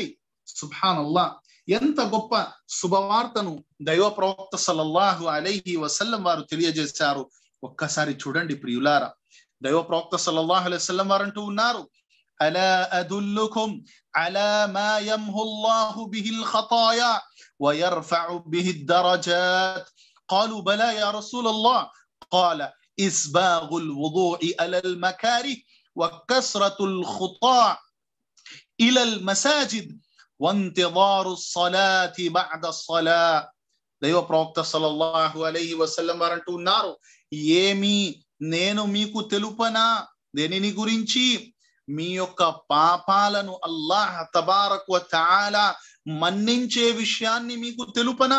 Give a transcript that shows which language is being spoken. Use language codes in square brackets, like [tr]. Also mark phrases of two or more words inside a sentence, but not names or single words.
[te] సుబ్హానల్లాహ్, ఎంత గొప్ప శుభవార్తను దైవ ప్రవక్త [ar] صلى الله عليه وسلم [te] వారు తెలియజేశారు. ఒక్కసారి చూడండి ప్రియులారా, దైవ ప్రవక్త [ar] صلى الله عليه وسلم [te] వారు అంటూ ఉన్నారు, [ar] ألا أدلكم على ما يمحو الله به الخطايا ويرفع به الدرجات. قالوا بلى يا رسول الله. قال إسباغ الوضوء على المكاره وكسرة الخطى إلى المساجد وانتظار الصلاة بعد الصلاة. [te] దైవ ప్రవక్త [ar] صلى الله عليه وسلم [te] వారు అంటూ ఉన్నారు, ఏమి నేను మీకు తెలుపనా? దేనిని గురించి? మీ యొక్క పాపాలను అల్లాహ్ [ar] تبارك وتعالى [te] మన్నించే విషయాన్ని మీకు తెలుపనా?